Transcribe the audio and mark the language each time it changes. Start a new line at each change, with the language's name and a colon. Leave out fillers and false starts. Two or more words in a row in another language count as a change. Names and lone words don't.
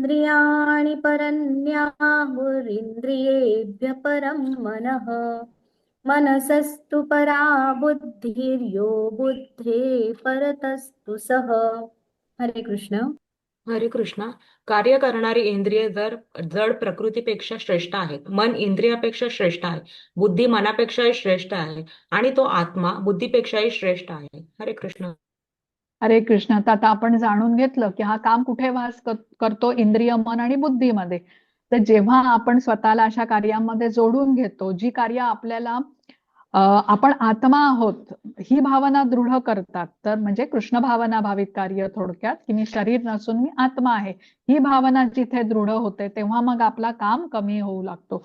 Sanskrit: इंद्रियाणि परन्याहुरिन्द्रियेभ्यः परं मनः मनसस्तु परा बुद्धिर्यो बुद्धे परतस्तु सः.
Marathi: हरे कृष्ण. हरे कृष्णा. कार्य करणारी इंद्रिय जड प्रकृतीपेक्षा श्रेष्ठ आहेत. मन इंद्रियापेक्षा श्रेष्ठ आहे. बुद्धी मनापेक्षाही श्रेष्ठ आहे. आणि तो आत्मा बुद्धीपेक्षाही श्रेष्ठ आहे. हरे कृष्ण. हरे कृष्ण. तर आता आपण जाणून घेतलं की हा काम कुठे वास करतो, इंद्रिय, मन आणि बुद्धीमध्ये. तर जेव्हा आपण स्वतःला अशा कार्यामध्ये जोडून घेतो, जी कार्य आपल्याला आपण आत्मा आहोत ही भावना दृढ करतात, तर म्हणजे कृष्ण भावना भावित कार्य, थोडक्यात की मी शरीर नसून मी आत्मा आहे, ही भावना जिथे दृढ होते तेव्हा मग आपला काम कमी होऊ लागतो.